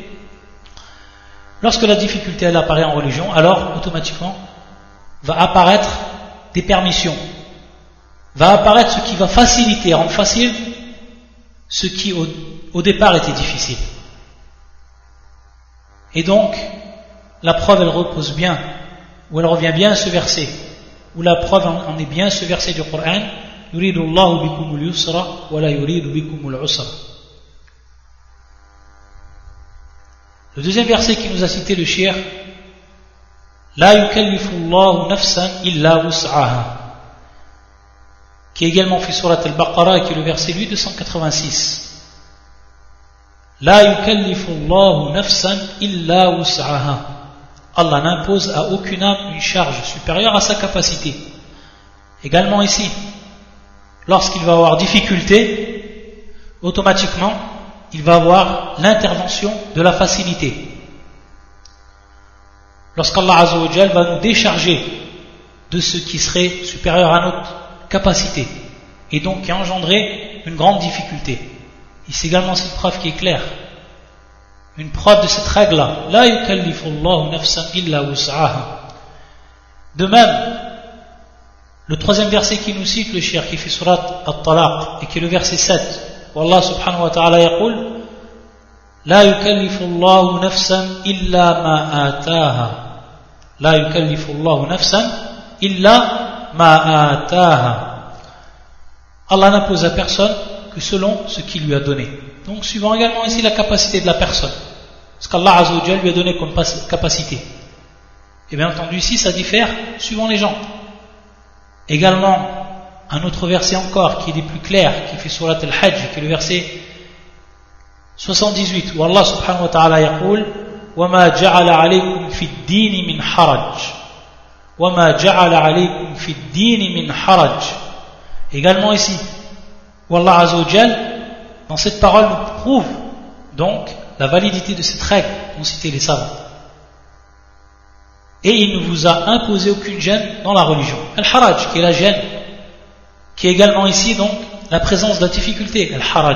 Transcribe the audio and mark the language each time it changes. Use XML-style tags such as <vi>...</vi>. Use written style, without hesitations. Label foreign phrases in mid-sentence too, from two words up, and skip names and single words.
<fr>Lorsque la difficulté elle apparaît en religion, alors automatiquement va apparaître des permissions, va apparaître ce qui va faciliter, rendre facile ce qui au départ était difficile. Et donc, la preuve elle repose bien, ou elle revient bien à ce verset, ou la preuve en est bien ce verset du Coran,</fr> <ar>يريد الله بكم اليسر ولا يريد بكم العسر.</ar> <fr>Le deuxième verset qui nous a cité le cheikh,</fr> <ar>لا يكلف الله نفسا إلا وسعها,</ar> <fr>qui est également fait</fr> <ar>سورة البقرة</ar> <fr>et qui est le verset lui 286.</fr> <ar>لا يكلف الله نفسا إلا وسعها.</ar> <fr>Allah n'impose à aucune âme une charge supérieure à sa capacité. Également ici, lorsqu'il va avoir difficulté, automatiquement, il va avoir l'intervention de la facilité. Lorsqu'Allah</fr> <ar>عز وجل</ar> <fr>va nous décharger de ce qui serait supérieur à notre capacité, et donc qui engendrait une grande difficulté. Ici également cette preuve qui est claire. Une preuve de cette règle-là.</fr> <ar>لا يكلف الله نفسا إلا وسعها.</ar> <fr>De même, le troisième verset qui nous cite le cheikh qui fait</fr> <ar>سورة الطلاق</ar> <fr>et qui est le verset 7, où Allah</fr> <ar>سبحانه وتعالى يقول لا يكلف الله نفسا إلا ما آتاها. لا يكلف الله نفسا إلا ما آتاها.</ar> <fr>Allah n'impose à personne que selon ce qu'il lui a donné. Donc suivant également ici la capacité de la personne, ce qu'Allah</fr> <ar>عز وجل</ar> <fr>lui a donné comme capacité. Et bien entendu ici ça diffère suivant les gens. Également un autre verset encore qui est des plus clairs, qui fait</fr> <ar>سورة الحج,</ar> <fr>qui est le verset 78, où Allah</fr> <ar>سبحانه وتعالى يقول وَمَا جَعَلَ عَلَيْكُمْ فِي الدِّينِ مِنْ حَرَجٍ</ar> <fr>وَمَا جَعَلَ عَلَيْكُمْ فِي الدِّينِ مِنْ حَرَجٍ. Également ici, où Allah</fr> <ar>عز وجل,</ar> <fr>dans cette parole, nous prouve donc la validité de cette règle qu'ont cité les savants. Et il ne vous a imposé aucune gêne dans la religion. Al-Haraj, qui est la gêne, qui est également ici donc la présence de la difficulté, Al-Haraj.</fr>